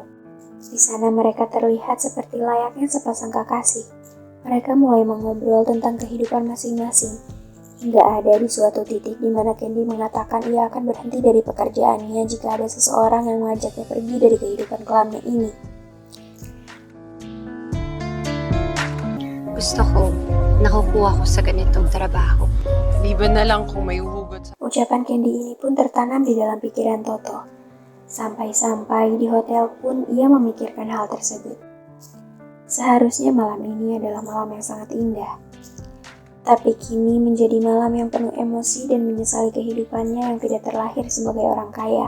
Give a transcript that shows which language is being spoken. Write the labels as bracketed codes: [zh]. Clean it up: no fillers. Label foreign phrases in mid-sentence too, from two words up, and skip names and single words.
[id] Di sana mereka terlihat seperti layaknya sepasang kekasih. Mereka mulai mengobrol tentang kehidupan masing-masing, hingga ada di suatu titik di mana Candy mengatakan ia akan berhenti dari pekerjaannya jika ada seseorang yang mengajaknya pergi dari kehidupan kelamnya ini. [tl] Gusto ko, nakukuha ko sa ganitong trabaho. Di ba na lang kung may huhugot sa... [id] Ucapan Candy ini pun tertanam di dalam pikiran Toto. Sampai-sampai di hotel pun ia memikirkan hal tersebut. Seharusnya malam ini adalah malam yang sangat indah. Tapi kini menjadi malam yang penuh emosi dan menyesali kehidupannya yang tidak terlahir sebagai orang kaya.